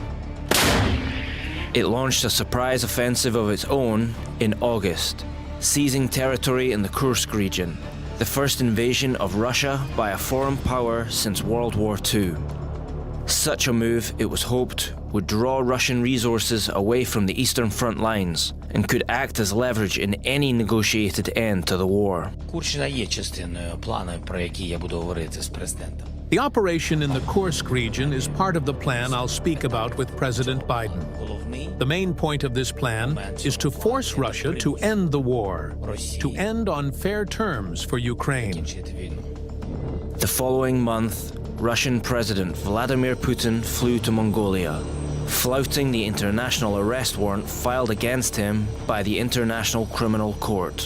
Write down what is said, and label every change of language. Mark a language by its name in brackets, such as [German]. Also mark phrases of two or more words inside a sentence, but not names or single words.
[English] It launched a surprise offensive of its own in August, seizing territory in the Kursk region, the first invasion of Russia by a foreign power since World War II. Such a move, it was hoped, would draw Russian resources away from the Eastern front lines and could act as leverage in any negotiated end to the war. [Ukrainian] Курщина є частиною плану, про який я буду говорити з президентом. [English] The operation in the Kursk region is part of the plan I'll speak about with President Biden. The main point of this plan is to force Russia to end the war, to end on fair terms for Ukraine. The following month, Russian President Vladimir Putin flew to Mongolia, flouting the international arrest warrant filed against him by the International Criminal Court.